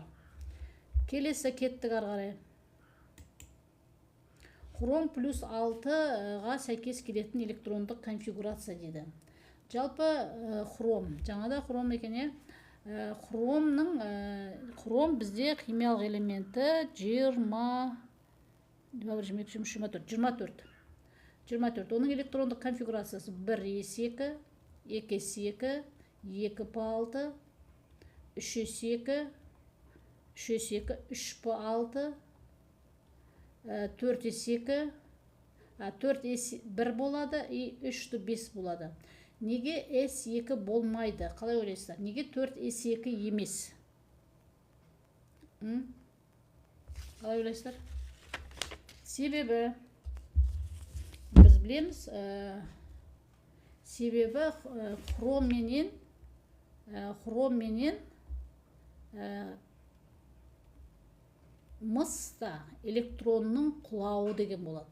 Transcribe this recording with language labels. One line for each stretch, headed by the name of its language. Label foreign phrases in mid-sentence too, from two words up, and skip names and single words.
Kazakh: Келесі кеттік ары қарай. Хром плюс 6-ға сәйкес келетін электрондық конфигурация дейді. Жалпы хром, жаңада хром екен, хром бізде химиялық элементі 24. Оның электрондық конфигурациясы 1s2, 2s2, 2p6, 3s2, 3s2, 3p6, 4s2, 4s1 болады и 3-5 болады. Неге s2 болмайды? Қалай ойлайсыздар? Неге 4s2 емес? Қалай ойлайсыздар? Себебі біз білеміз, себебі хром менен мыста электронның құлауы деген болады.